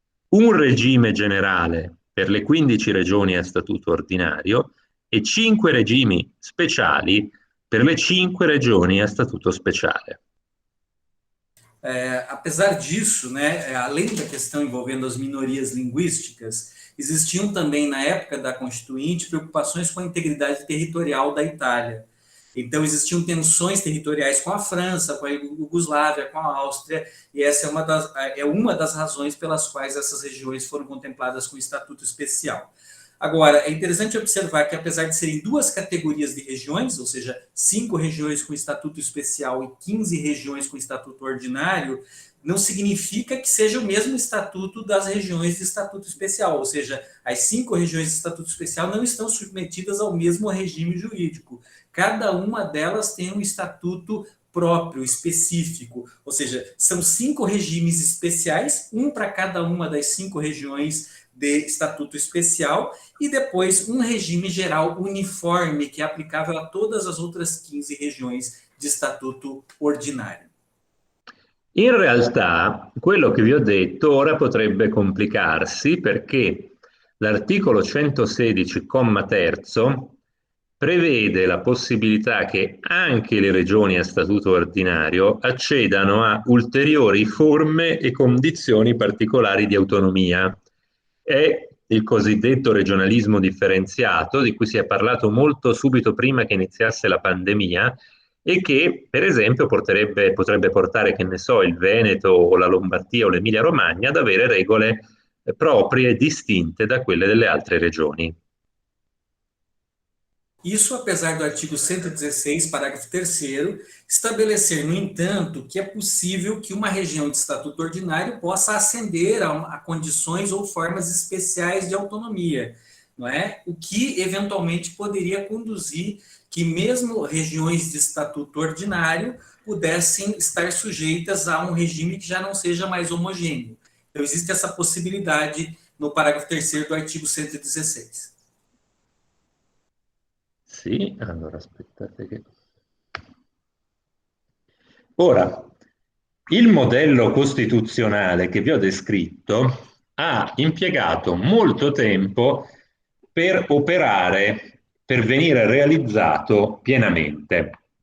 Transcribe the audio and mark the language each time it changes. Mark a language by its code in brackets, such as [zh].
[it] un regime generale per le 15 regioni a statuto ordinario e 5 regimi speciali per le 5 regioni a statuto speciale. [pt] Apesar disso, né, além da questão envolvendo as minorias linguísticas, existiam também, na época da Constituinte, preocupações com a integridade territorial da Itália. Então, existiam tensões territoriais com a França, com a Iugoslávia, com a Áustria, e essa é uma das razões pelas quais essas regiões foram contempladas com estatuto especial. Agora, é interessante observar que, apesar de serem 2 categorias de regiões, ou seja, 5 regiões com estatuto especial e 15 regiões com estatuto ordinário, não significa que seja o mesmo estatuto das regiões de estatuto especial, ou seja, as 5 regiões de estatuto especial não estão submetidas ao mesmo regime jurídico. Cada uma delas tem um estatuto próprio, específico, ou seja, são 5 regimes especiais, um para cada uma das 5 regiões de estatuto especial e depois um regime geral uniforme que é aplicável a todas as outras 15 regiões de estatuto ordinário. [it] In realtà, quello che vi ho detto ora potrebbe complicarsi perché l'articolo 116, comma terzo, prevede la possibilità che anche le regioni a statuto ordinario accedano a ulteriori forme e condizioni particolari di autonomia. È il cosiddetto regionalismo differenziato, di cui si è parlato molto subito prima che iniziasse la pandemia, e che per esempio potrebbe portare, che ne so, il Veneto o la Lombardia o l'Emilia Romagna ad avere regole proprie, distinte da quelle delle altre regioni. [pt] Isso, apesar do artigo 116, parágrafo 3º, estabelecer, no entanto, que é possível que uma região de estatuto ordinário possa ascender a condições ou formas especiais de autonomia, não é? O que, eventualmente, poderia conduzir que mesmo regiões de estatuto ordinário pudessem estar sujeitas a um regime que já não seja mais homogêneo. Então, existe essa possibilidade no parágrafo 3º do artigo 116. [it] Sì, allora aspettate che... Ora, il modello costituzionale che vi ho descritto ha impiegato molto tempo per operare, per venire realizzato pienamente.